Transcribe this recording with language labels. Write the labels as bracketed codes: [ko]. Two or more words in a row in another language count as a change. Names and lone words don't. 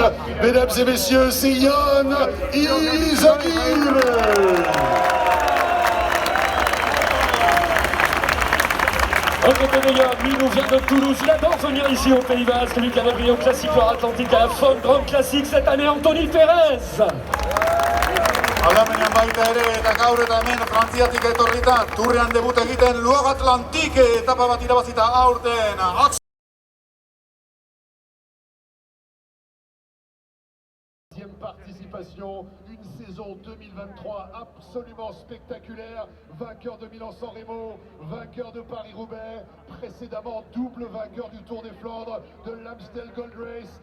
[fr] Mesdames et messieurs, c'est Yann Izagirre. Un côté meilleur, lui nous vient de Toulouse, il adore venir ici au Pays Basque, lui qui avait brillé au Classique Atlantique à la Fon Grand Classique cette année, Anthony Pérez. [eu] Alemanian baita ere eta gaur eta hemen Frantziatik etorrita Tourrean debut egiten Luog Atlantique etapa bat irabazita aurten. [fr] Participation, une saison 2023 absolument spectaculaire, vainqueur de Milan-San Remo, vainqueur de Paris-Roubaix, précédemment double vainqueur du Tour des Flandres, de l'Amstel Gold Race.